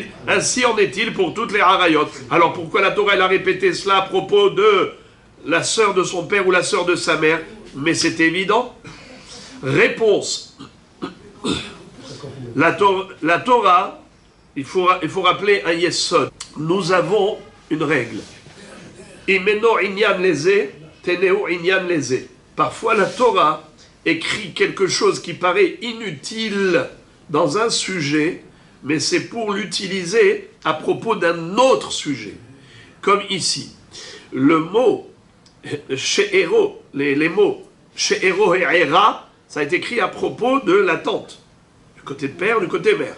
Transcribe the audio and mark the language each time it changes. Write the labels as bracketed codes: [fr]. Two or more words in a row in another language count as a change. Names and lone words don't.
[fr] Ainsi en est-il pour toutes les harayot. Alors pourquoi la Torah elle a répété cela à propos de la sœur de son père ou la sœur de sa mère? Mais c'est évident. Réponse. La Torah, il faut rappeler un yesod. Nous avons une règle. [he] אם אינו ענין לזה, תנהו ענין לזה. [fr] Parfois la Torah écrit quelque chose qui paraît inutile dans un sujet, mais c'est pour l'utiliser à propos d'un autre sujet. Comme ici. Le mot she'ero, les mots she'ero et era, ça a été écrit à propos de la tante, du côté de père, du côté mère.